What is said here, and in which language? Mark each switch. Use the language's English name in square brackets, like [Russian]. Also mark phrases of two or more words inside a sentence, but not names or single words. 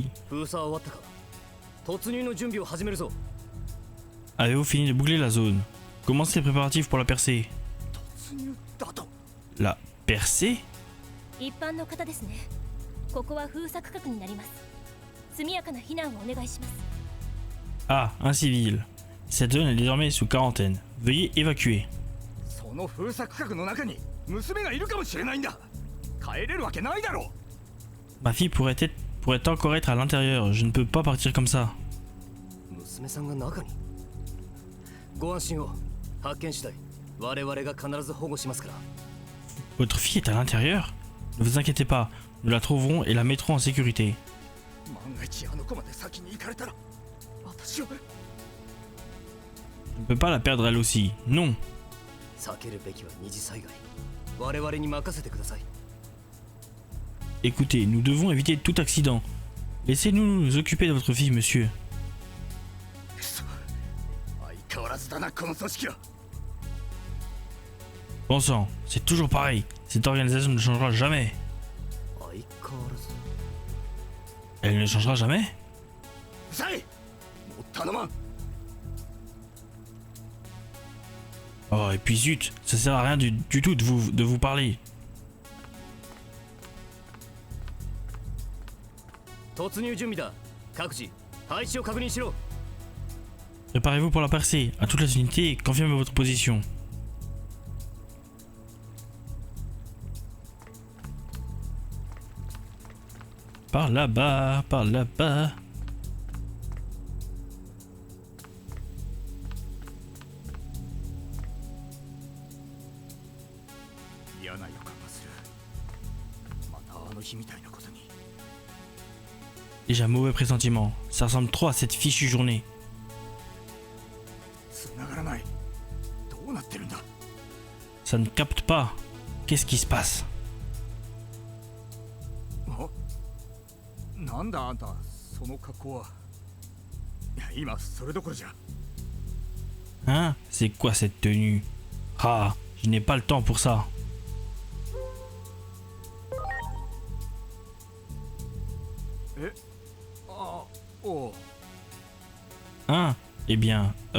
[Japanese] 封鎖は終わったか突入の準備を始めるぞ [French] avez-vous fini de boucler la zone? Commencez les préparatifs pour la percée. La percée? [Japanese] 一般の方ですねここは封鎖区画になります速やかな避難をお願いします [French] Ah, un civil. Cette zone est désormais sous quarantaine. Veuillez évacuer. [Japanese] その封鎖区画の中に娘がいるかもしれないんだ帰れるわけないだろ [French] Ma fille pourrait encore être à l'intérieur. Je ne peux pas partir comme ça. [Japanese] 娘さんが中にご安心を発見次第我々が必ず保護しますから [French] Votre fille est à l'intérieur? Ne vous inquiétez pas. Nous la trouverons et la mettrons en sécurité. [Japanese] 万が一あの子まで先に行かれたら私は [French] Je ne peux pas la perdre elle aussi. Non. [Japanese] 避けるべきは二次災害我々に任せてください [French] Écoutez, nous devons éviter tout accident. Laissez-nous nous occuper de votre fille, monsieur. [Japanese] 相変わらずだなこの組織は [French] Bon sang, c'est toujours pareil. Cette organisation ne changera jamais. [Japanese] 相変わらず [French] Elle ne changera jamais? [Japanese] うざいもう頼まん [French] Oh, et puis zut, ça sert à rien du tout de vous parler. [Japanese] 突入準備だ各自配置を確認しろ [French] Préparez-vous pour la percée. À toutes les unités, confirmez votre position. Par là-bas, par là-bas. Déjà mauvais pressentiment. Ça ressemble trop à cette fichue journée. [Japanese] 繋がらないどうなってるんだ [French] Ça ne capte pas. Qu'est-ce qui se passe? [Japanese] なんだあんた、その格好は。いや、今それどころじゃ。 [French] Hein? C'est quoi cette tenue? Ah, je n'ai pas le temps pour ça. Hein? Eh bien,